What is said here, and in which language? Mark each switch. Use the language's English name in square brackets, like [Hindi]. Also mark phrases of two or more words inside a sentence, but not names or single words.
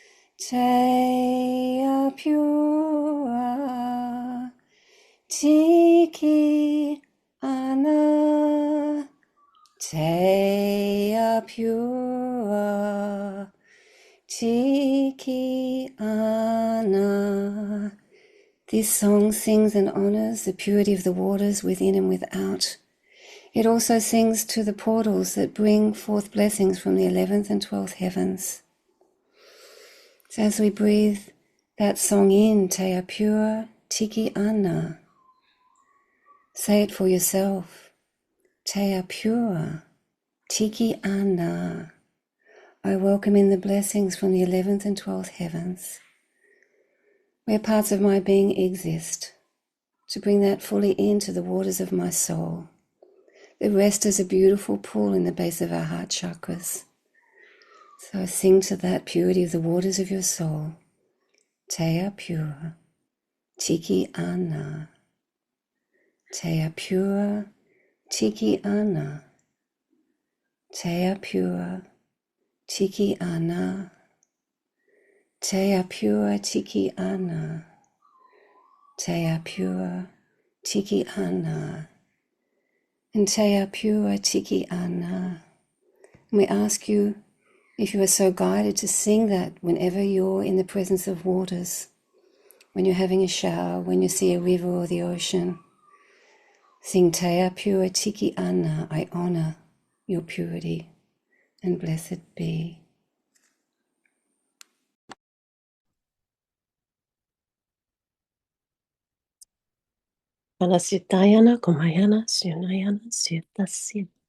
[Māori] Te apura tiki ana. Te apura tiki ana. [English] This song sings and honors the purity of the waters within and without. It also sings to the portals that bring forth blessings from the 11th and 12th heavens. So as we breathe that song in, [Māori] Te apura tiki ana, [English] say it for yourself. [Māori] Te apura tiki ana. [English] I welcome in the blessings from the 11th and 12th heavens, where parts of my being exist, to bring that fully into the waters of my soul. The rest is a beautiful pool in the base of our heart chakras. So sing to that purity of the waters of your soul. [Māori] Te apura tiki ana. Te apura tiki ana. Te apura tiki ana. Te apura tiki ana. Te apura tiki ana. And Te apura tiki ana. [English] And we ask you, if you are so guided, to sing that whenever you're in the presence of waters, when you're having a shower, when you see a river or the ocean. [Māori] Sing Te apura tiki ana. [English] I honor your purity, and blessed be. Palasitayana, Kumayana, Sunayana, Sutasid.